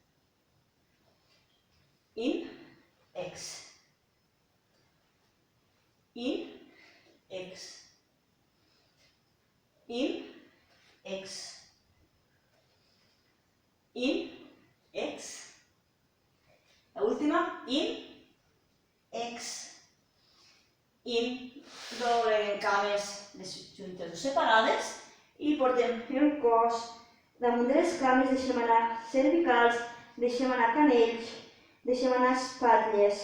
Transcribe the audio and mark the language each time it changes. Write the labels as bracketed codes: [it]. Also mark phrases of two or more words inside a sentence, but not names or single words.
[ca] In, ex. In, ex. In, ex. In, ex. La última, in, ex. In, dobleguem cames juntes o separades i portem el cos damunt de les cames, deixem anar cervicals, deixem anar canells, deixem anar espatlles.